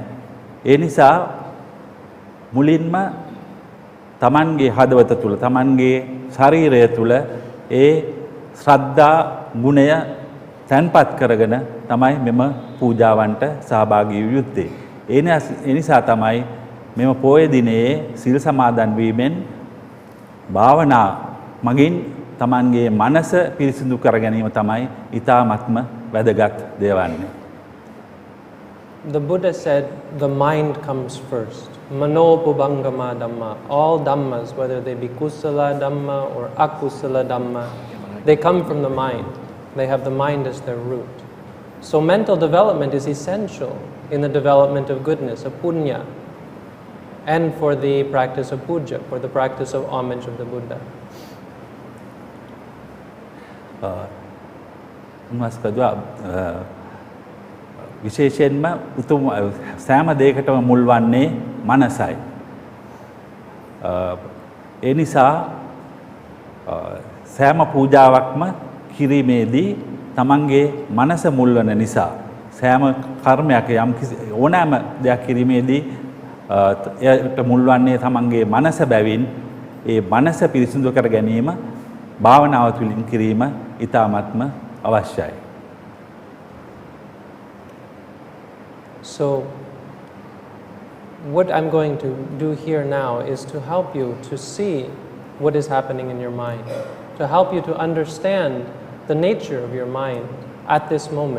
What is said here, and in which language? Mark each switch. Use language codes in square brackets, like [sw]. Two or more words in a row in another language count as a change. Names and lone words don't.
[si] ඒ නිසා මුලින්ම තමන්ගේ හදවත තුළ තමන්ගේ ශරීරය තුළ ඒ ශ්‍රද්ධා ගුණය තැන්පත් කරගෙන තමයි මෙම පූජාවන්ට සහභාගී විය යුත්තේ. ඒ නිසා තමයි මෙම පොය දිනයේ සිල් සමාදන් වීමෙන් භාවනා මගින් තමන්ගේ මනස පිරිසිදු කර ගැනීම තමයි ඊ타ත්ම වැදගත් දේ වන්නේ. [en] The Buddha said the mind comes first. [pi] Mano pubangama dhamma. [en] All dhammas, whether they be [pi] kusala dhamma [en] or [pi] akusala dhamma, [en] they come from the mind. They have the mind as their root. So mental development is essential in the development of goodness, of punya, and for the practice of puja, for the practice of homage of the Buddha. [si] විශේෂයෙන්ම උතුම් සෑම දෙයකටම මුල් වන්නේ මනසයි. ඒ නිසා සෑම පූජාවක්ම කිරීමේදී තමන්ගේ මනස මුල් වන නිසා සෑම කර්මයක් යම් ඕනෑම දෙයක් කිරීමේදී එයට මුල් වන්නේ තමන්ගේ මනස බැවින් ඒ මනස පිරිසිදු කර ගැනීම භාවනාව තුළින් කිරීම ඊ타ත්ම අවශ්‍යයි. [en] So what I'm going to do here now is to help you to see what is happening in your mind, to help you to understand the nature of your mind at this moment.